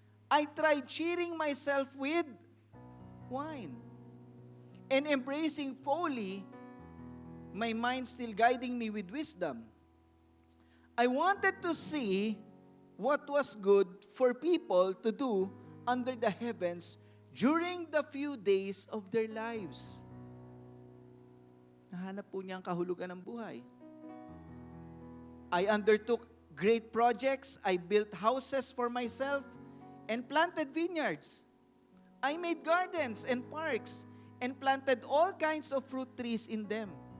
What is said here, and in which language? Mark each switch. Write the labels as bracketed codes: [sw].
[en] I tried cheering myself with wine, and embracing folly, my mind still guiding me with wisdom. I wanted to see what was good for people to do under the heavens during the few days of their lives. [tl] Nahanap po niya ang kahulugan ng buhay. [en] I undertook great projects. I built houses for myself and planted vineyards. I made gardens and parks and planted all kinds of fruit trees in them.